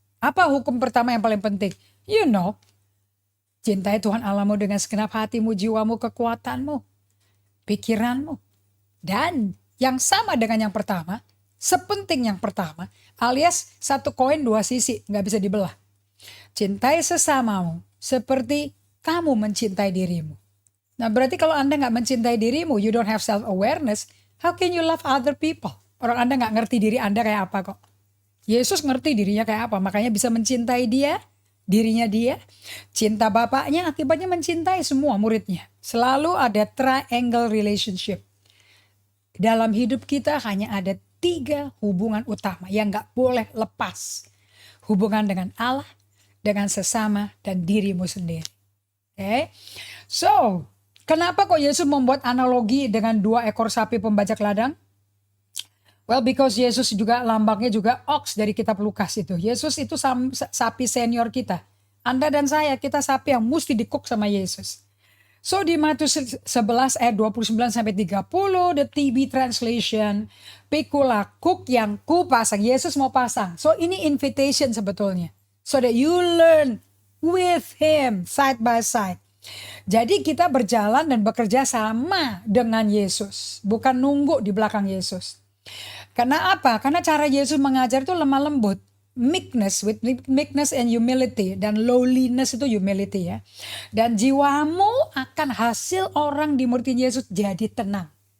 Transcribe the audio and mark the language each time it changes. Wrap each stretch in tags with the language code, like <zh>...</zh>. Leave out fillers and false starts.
<id>Apa hukum pertama yang paling penting?</id> <en>You know,</en> <id>cintai Tuhan Allahmu dengan segenap hatimu, jiwamu, kekuatanmu, pikiranmu. Dan yang sama dengan yang pertama, sepenting yang pertama, alias satu koin 2 sisi, nggak bisa dibelah. Cintai sesamamu seperti kamu mencintai dirimu. Nah, berarti kalau Anda nggak mencintai dirimu,</id> <en>you don't have self-awareness, how can you love other people?</en> <id>Orang Anda nggak ngerti diri Anda kayak apa kok. Yesus ngerti dirinya kayak apa, makanya bisa mencintai dirinya dia. Cinta Bapaknya akibatnya mencintai semua muridnya. Selalu ada triangle relationship. Dalam hidup kita hanya ada 3 hubungan utama yang nggak boleh lepas. Hubungan dengan Allah, dengan sesama, dan dirimu sendiri. Okay? So, kenapa kok Yesus membuat analogi dengan 2 ekor sapi pembajak ladang?</id> <en>Well, because</en> <id>Yesus juga lambangnya juga ox dari kitab Lukas itu. Yesus itu sapi senior kita. Anda dan saya, kita sapi yang mesti dikuk sama Yesus. So di Matius 11 ayat 29 sampai 30,</id> <en>the TB translation,</en> <id>pikulah kuk yang ku pasang. Yesus mau pasang. So ini invitation sebetulnya.</id> <en>So that you learn with him side by side.</en> <id>Jadi kita berjalan dan bekerja sama dengan Yesus, bukan nunggu di belakang Yesus. Karena apa? Karena cara Yesus mengajar itu lemah lembut,</id> <en>meekness and humility,</en> <id>dan lowliness itu humility ya. Dan jiwamu akan hasil orang dimuridin Yesus jadi tenang.</id>